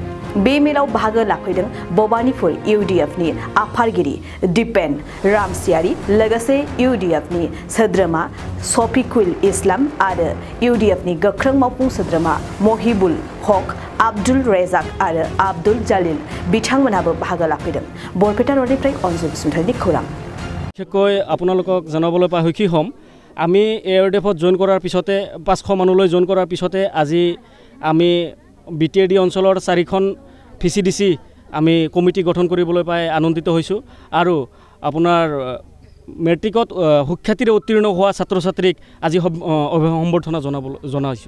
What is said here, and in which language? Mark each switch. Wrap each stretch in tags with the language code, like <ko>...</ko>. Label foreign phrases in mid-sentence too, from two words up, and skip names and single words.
<brx>बे मेलाव बाहागो लाफैदों बबानिपुर IUDF नि आफादगिरि दिपेन रामसियारि लोगोसे IUDF नि सोद्रोमा शफिकुल इस्लाम आरो IUDF नि गोख्रों मावफुं सोद्रोमा महिबुल हक आब्दुल रेजाक आरो आब्दुल जालिल बिथांमोनाबो बाहागो लाफैदों। बरपेटा रडनिफ्राय अनजु बसुमतारीनि खौरां।</brx> <as>বিশেষকৈ আপোনালোকক জনাবলৈ পাই সুখী হ'ম আমি AIUDFত জইন কৰাৰ পিছতে 500 মানুহলৈ জইন কৰাৰ পিছতে আজি আমি BTAD অঞ্চলৰ 4খন VCDC আমি কমিটি গঠন কৰিবলৈ পাই আনন্দিত হৈছোঁ আৰু আপোনাৰ মেট্ৰিকত সুখ্যাতিৰে উত্তীৰ্ণ হোৱা ছাত্ৰ ছাত্ৰীক আজি সম্বৰ্ধনা জনাইছোঁ।</as>